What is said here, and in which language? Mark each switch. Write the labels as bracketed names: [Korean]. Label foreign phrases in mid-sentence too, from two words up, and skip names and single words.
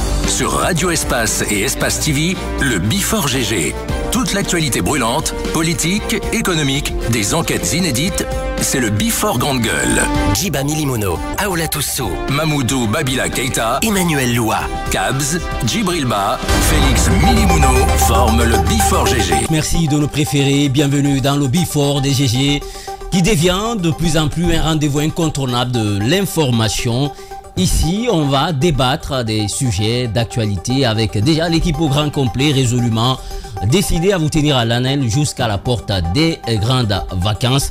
[French] Sur Radio Espace et Espace TV, le Before GG. Toute l'actualité brûlante, politique, économique, des enquêtes inédites, c'est le Before Grande Gueule. Djiba Milimono, Aoula Toussou, Mamoudou Babila Keita, Emmanuel Loua, Kabz, Djibril Ba, Félix Milimono forment le Before GG. Merci de nous préférer, bienvenue dans le Before des GG qui devient de plus en plus un rendez-vous incontournable de l'information. Ici, on va débattre des sujets d'actualité avec déjà l'équipe au grand complet résolument décidée à vous tenir à l'haleine jusqu'à la porte des grandes vacances.